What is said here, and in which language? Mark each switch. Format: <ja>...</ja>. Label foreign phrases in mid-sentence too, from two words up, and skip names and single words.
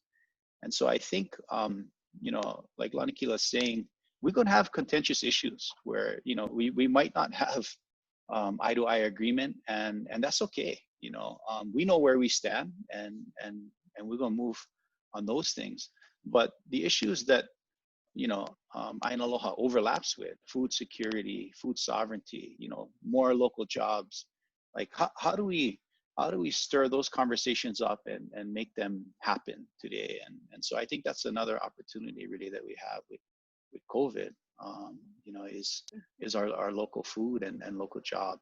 <en>And so I think, like Lanakila is saying, we're going to have contentious issues where we might not have eye-to-eye agreement, and that's okay. We know where we stand, and we're going to move on those things. But the issues that</en> <haw>ʻāina aloha</haw> <en>overlaps with, food security, food sovereignty, more local jobs, like how do we stir those conversations up and make them happen today? And so I think that's another opportunity really that we have with COVID, is our local food and local jobs.</en>